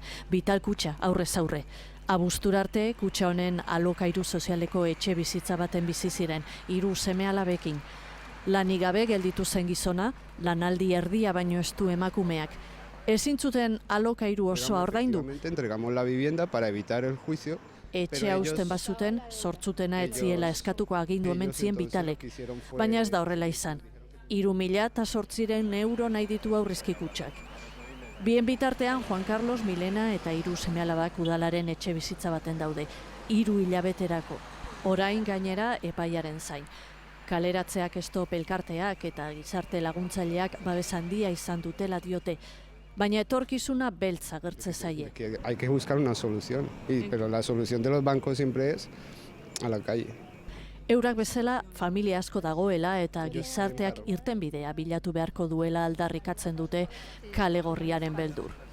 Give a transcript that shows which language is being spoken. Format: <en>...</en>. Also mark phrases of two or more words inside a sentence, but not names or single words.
<eu>Vital kutxa aurrez aurre. Abuztura arte kutxa honen alokairu sozialeko etxe bizitza baten bizi ziren 3 seme-alabekin. Lanik gabe gelditu zen gizona, lanaldi erdia baino ez du emakumeak. Ezin zuten alokairu osoa ordaindu.</eu> <es>Entregamos la vivienda para evitar el juicio.</es> <eu>Etxea uzten bazuten, sortzutena etziela eskatuko agindu omen zien Vitalek. Baina ez da horrela izan. 3.008 euro nahi ditu aurrezki kutxak. Bien bitartean Juan Carlos, Milena eta 3 seme-alabak udalaren etxe bizitza baten daude. 3 hilabeterako. Orain gainera epaiaren zain. Kaleratzeak stop elkarteak eta gizarte laguntzaileak babes handia izan dutela diote. Baina etorkizuna beltz agertze zaie.</eu> <es>Hay que buscar una solución, pero la solución de los bancos siempre es a la calle.</es> <eu>Eurak bezala familia asko dagoela eta gizarteak irtenbidea bilatu beharko duela aldarrikatzen dute kale gorriaren beldur.</eu>